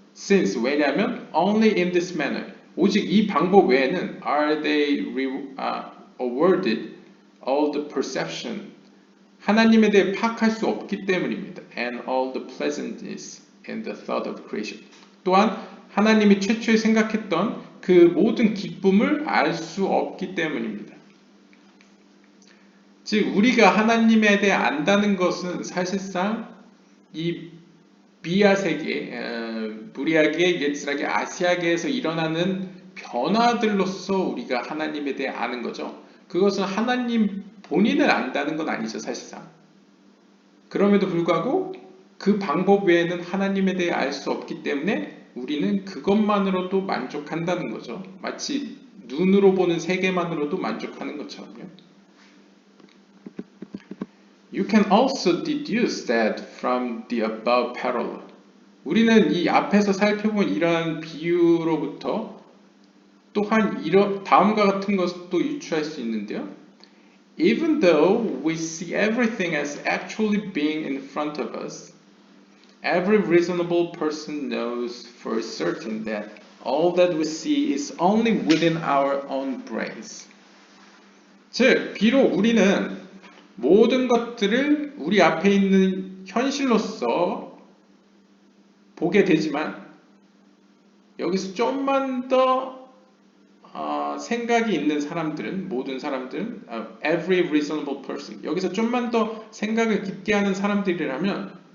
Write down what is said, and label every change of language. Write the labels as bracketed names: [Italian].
[English] Since, [Korean] 왜냐하면 [English] only in this manner, [Korean] 오직 이 방법 외에는 [English] are they awarded all the perception, [Korean] 하나님에 대해 파악할 수 없기 때문입니다. [English] And all the pleasantness and the thought of creation. [Korean] 또한 하나님이 최초에 생각했던 그 모든 기쁨을 알 수 없기 때문입니다. 즉 우리가 하나님에 대해 안다는 것은 사실상 이 비야 세계, 부리아계, 예츠라계, 아시아계에서 일어나는 변화들로서 우리가 하나님에 대해 아는 거죠. 그것은 하나님 본인을 안다는 건 아니죠, 사실상. 그럼에도 불구하고 그 방법 외에는 하나님에 대해 알 수 없기 때문에 우리는 그것만으로도 만족한다는 거죠. 마치 눈으로 보는 세계만으로도 만족하는 것처럼요. [English] You can also deduce that from the above parallel. [Korean] 우리는 이 앞에서 살펴본 이러한 비유로부터 또한 다음과 같은 것도 유추할 수 있는데요. [English] Even though we see everything as actually being in front of us, every reasonable person knows for certain that all that we see is only within our own brains. [Korean] 즉, 비록 우리는 모든 것들을 우리 앞에 있는 현실로서 보게 되지만 여기서 좀만 더 생각이 있는 사람들은, 모든 사람들은 [English] every reasonable person, [Korean] 여기서 좀만 더 생각을 깊게 하는 사람들이라면